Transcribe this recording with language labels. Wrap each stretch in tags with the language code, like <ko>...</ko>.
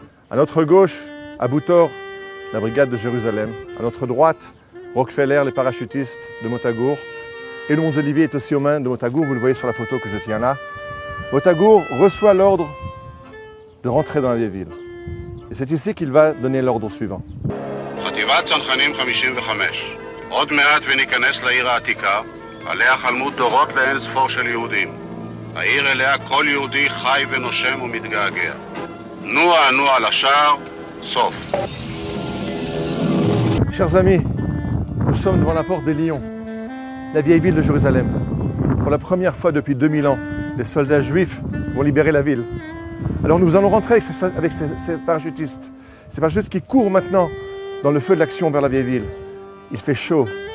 <fr>À notre gauche, Abou Tor, la brigade de Jérusalem. À notre droite, Rockefeller, les parachutistes de Motagour. Et le mont des Oliviers est aussi aux mains de Motagour, vous le voyez sur la photo que je tiens là. Motagour reçoit l'ordre de rentrer dans la vieille ville. Et c'est ici qu'il va donner l'ordre suivant.</fr> <he>חטיבת צנחנים 55, עוד מעט וניכנס לעיר העתיקה, עליה חלמו דורות לאין ספור של יהודים. העיר אליה כל יהודי חי ונושם ומתגעגע. נוע על השער, סוף.</he> <fr>Chers amis, nous sommes devant la porte des Lions, la vieille ville de Jérusalem. Pour la première fois depuis 2000 ans, les soldats juifs vont libérer la ville. Alors nous allons rentrer avec ces parachutistes. Ces parachutistes qui courent maintenant dans le feu de l'action vers la vieille ville. Il fait chaud.</fr>